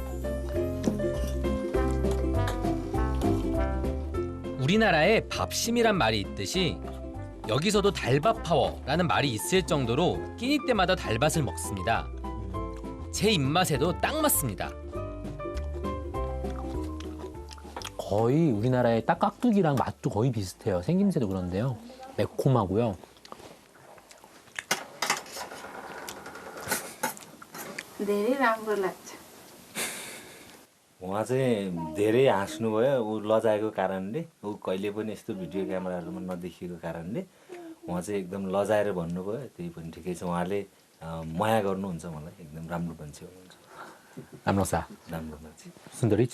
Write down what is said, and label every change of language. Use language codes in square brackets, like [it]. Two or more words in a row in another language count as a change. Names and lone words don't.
[ko] 우리나라에 밥심이란 말이 있듯이 여기서도 달밥 파워라는 말이 있을 정도로 끼니 때마다 달밭을 먹습니다. 제 입맛에도 딱 맞습니다. 거의 우리나라의 딱 깍두기랑 맛도 거의 비슷해요. 생김새도 그런데요. 매콤하고요. [ne] धेरै राम्रो लाग्छ. उहाँ चाहिँ धेरै हाँस्नुभयो ऊ लजाएको कारणले ऊ कहिले पनि यस्तो [en] video cameras [ne] नदेखिएको कारणले उहाँ चाहिँ एकदम लजाएर भन्नुभयो. त्यही पनि ठिकै छ. उहाँले माया गर्नुहुन्छ मलाई. एकदम राम्रो मान्छे हुनुहुन्छ. राम्रो सा. राम्रो मान्छे. [ko] 순다리차.